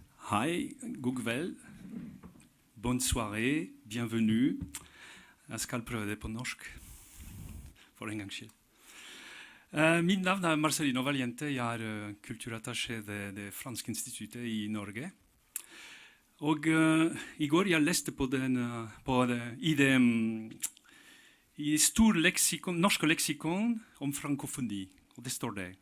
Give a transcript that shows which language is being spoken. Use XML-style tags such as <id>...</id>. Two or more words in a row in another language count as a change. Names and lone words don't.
<no>Hei, god kveld,</no> <fr>bonne soirée, bienvenue.</fr> <no>Jeg skal prøve det på norsk, for en gangs skyld. Mitt navn er Marcelino Valiente, jeg er kulturattaché ved det franske instituttet i Norge. Og i går jeg leste i stor norsk leksikon om frankofoni, og det står det.</no>